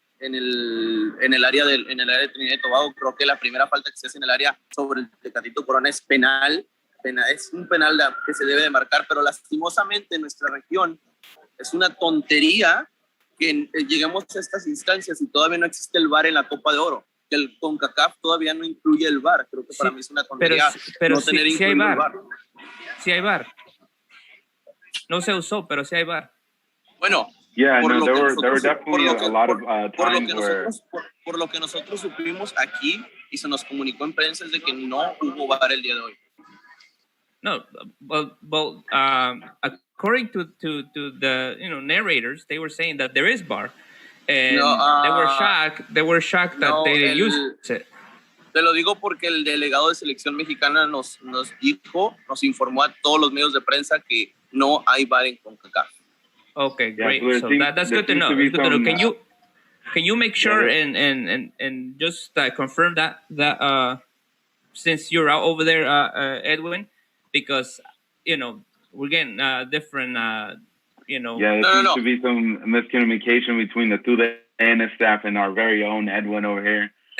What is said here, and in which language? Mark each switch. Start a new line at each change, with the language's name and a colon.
Spanish: en el área de Trinidad y Tobago. Creo que la primera falta que se hace en el área sobre el Tecatito Corona es penal, es un penal que se debe de marcar, pero lastimosamente en nuestra región es una tontería que lleguemos a estas instancias y todavía no existe el VAR en la Copa de Oro, que el CONCACAF todavía no incluye el VAR. Creo que para mí es una tontería no tener incluido el VAR. Sí hay VAR. No se usó, pero sí hay VAR. Bueno,
English: yeah, no, there were definitely a lot of times where...
Spanish: Por lo que nosotros supimos aquí y se nos comunicó en prensa es de que no hubo VAR el día de hoy.
English: No, well, according to the narrators, they were saying that there is VAR, and they were shocked that they didn't use it.
Spanish: Te lo digo porque el delegado de selección mexicana nos informó a todos los medios de prensa que no hay VAR en CONCACAF.
English: Okay, great. So that's good to know. It's good to know. Can you make sure and just confirm that since you're out over there, Edwin, because we're getting different. Yeah, there seems to be some miscommunication between the two and the staff and our very own Edwin over here.